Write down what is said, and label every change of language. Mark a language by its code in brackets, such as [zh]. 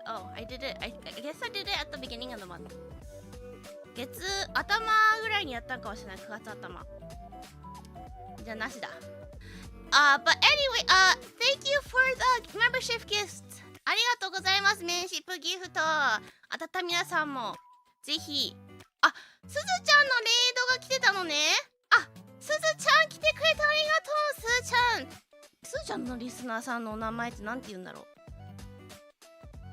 [en] Oh, I did it. I guess I did it at the beginning of the month. [ja] 月頭ぐらいにやったんかもしれない。9月頭。じゃあなしだ。 [en] But anyway, thank you for the membership gifts. [ja] ありがとうございます。メンシップギフト。皆さんもぜひ。あ、すずちゃんのレイドが来てたのね。あ、すずちゃん来てくれてありがとう。すずちゃん。すずちゃんのリスナーさんのお名前ってなんて言うんだろう。